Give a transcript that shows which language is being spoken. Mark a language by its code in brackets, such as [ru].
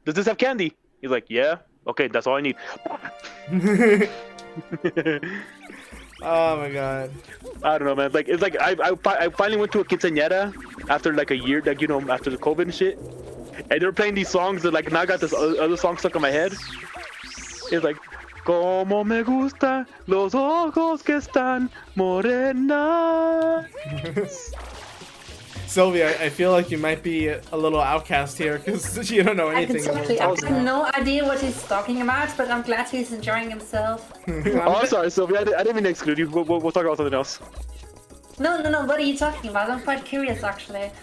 [en] Does this have candy? He's like, yeah. Okay, that's all I need. Oh my god. I don't know, man. Like it's like I finally went to a quinceañera after like a year, like after the COVID and shit. And they're playing these songs that like now I got this other song stuck in my head. [es] It's like, como me gusta los ojos que están morena. [en] Sylvia, I feel like you might be a little outcast here because you don't know anything. Exactly. I have no idea what he's talking about, but I'm glad he's enjoying himself. Oh, I'm sorry, Sylvia. I didn't mean to exclude you. We'll talk about something else. No. What are you talking about? I'm quite curious, actually.